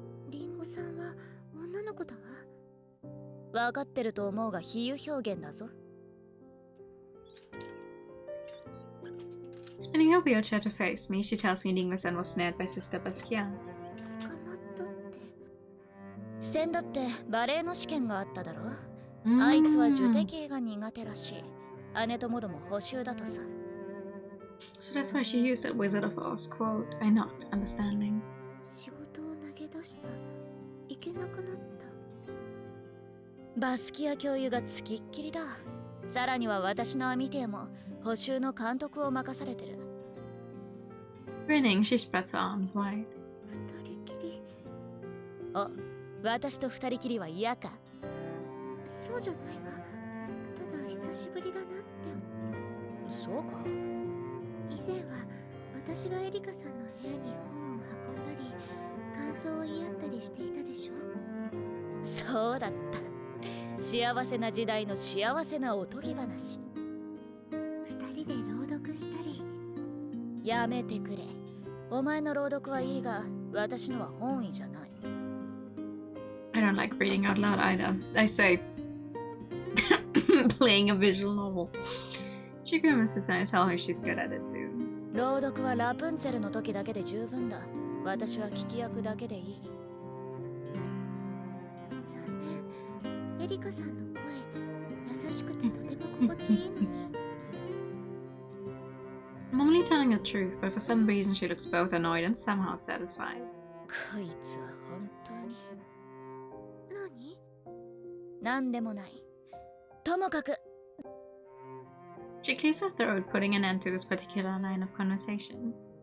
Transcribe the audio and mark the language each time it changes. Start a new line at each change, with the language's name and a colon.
Japanese: リンゴさんは女の子だわ。分かってると思うが比喩表現だぞ。
English: Spinning her wheelchair to face me, she tells me Ling-san was snared by Sister Basquiat.
Japanese: 捕まったって。先だってバレエの試験があっただろ。あいつは受定系が苦手らしい。姉ともども補習だとさ。
English: So that's why she used that Wizard of Oz quote, I'm not understanding.
Japanese: 仕事を投げ出した。行けなくなった。バスキア教諭がつきっきりだ。さらには私の網艇も補習の監督を任されてる。
English: Grinning, she spreads her arms wide.
Japanese: 二人きり。お、私と二人きりは嫌か。そうじゃないわ。ただ久しぶりだなって。そうか。以前は私がエリカさんの部屋に本を運んだり、感想を言い合ったりしていたでしょ。そうだった。幸せな時代の幸せなおとぎ話。二人で朗読したり。やめてくれ。お前の朗読はいいが、私のは本意じゃない。
English: I don't like reading out loud either. I say playing a visual novel. She grimaces and I tell her she's good at it too.
Japanese: 朗読はラプンツェルの時だけで十分だ。私は聞き役だけでいい。残念。エリカさんの声、優しくてとても心地いいのに。
English: I'm only telling the truth, but for some reason she looks both annoyed and somehow satisfied.
Japanese: こいつは本当に。何？なんでもない。ともかく。
English: She clears her throat, putting an end to this particular line of conversation.